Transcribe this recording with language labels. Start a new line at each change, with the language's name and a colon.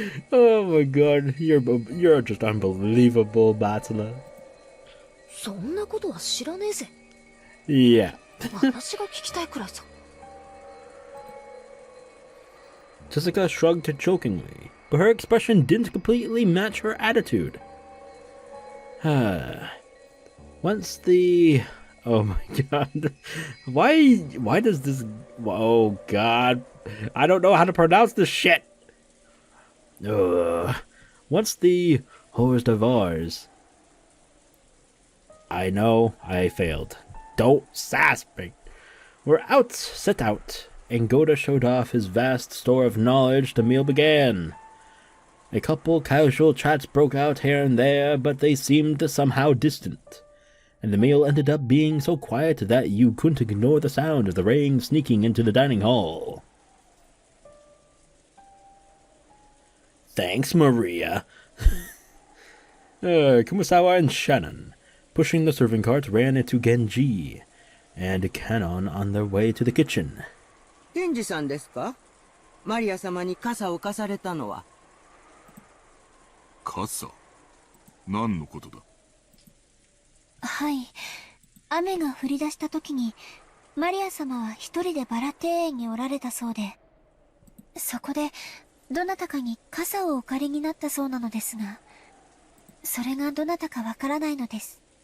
English: Oh my god, you're just unbelievable, Batala.
Japanese: そんなことは知らねえぜ。
English: Yeah.
Japanese: 私が聞きたいくらいさ。
English: Jessica shrugged jokingly, but her expression didn't completely match her attitude. Once the... Oh my god. Why does this... Oh god. I don't know how to pronounce this shit. Once the Hors d'Oeuvres... I know, I failed. Don't sass me. We're set out, and Goda showed off his vast store of knowledge. The meal began. A couple casual chats broke out here and there, but they seemed somehow distant, and the meal ended up being so quiet that you couldn't ignore the sound of the rain sneaking into the dining hall. Thanks, Maria. Kumasawa and Shannon, pushing the serving cart, ran into Genji and Canon on their way to the kitchen.
Japanese: 源氏さんですか？マリア様に傘を貸されたのは。傘？何のことだ？はい。雨が降り出した時に、マリア様は一人でバラ庭園におられたそうで、そこでどなたかに傘をお借りになったそうなのですが、それがどなたかわからないのです。